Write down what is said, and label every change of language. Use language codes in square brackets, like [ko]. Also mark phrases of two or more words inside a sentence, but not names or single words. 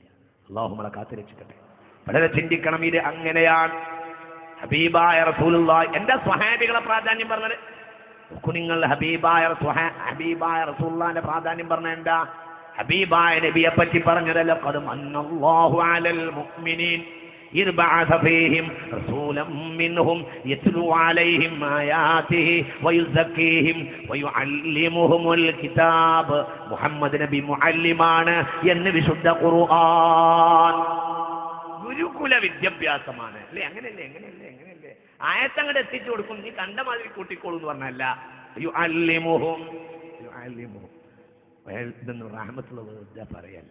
[ml] അല്ലാഹു നമ്മളെ കാത്തുരക്ഷിക്കട്ടെ. വളരെ ചിന്തിക്കണം. ഇത് അങ്ങനെയാണ്. ഹബീബായ റസൂലുള്ളാഹി എന്റെ സ്വഹാബികളെ പ്രാധാന്യം പറഞ്ഞത് നോക്കൂ നിങ്ങൾ. ഹബീബായ റസൂലുള്ളാഹിന്റെ പ്രാധാന്യം പറഞ്ഞ എന്താ? ഹബീബായ നബിയെ പറ്റി പറഞ്ഞതല്ല, [ar] قد من الله على المؤمنين إذ بعث فيهم رسولا منهم يتلو عليهم آياته ويزكيهم ويعلمهم الكتاب. [ml] മുഹമ്മദ് നബി മുഅല്ലിമാണ് എന്ന് വിശുദ്ധ ഖുർആൻ. ഗുരുകുല വിദ്യാഭ്യാസമാണ് അല്ലേ? അങ്ങനെയല്ലേ ആയത്തങ്ങോട്ട് എത്തിച്ചു കൊടുക്കും, നീ കണ്ട മാതിരി കൂട്ടിക്കോളൂ എന്ന് പറഞ്ഞല്ല. യുഅല്ലിമുഹും ഇതൊന്നും റഹ്മത്തുള്ള വെറുതെ പറയല്ല.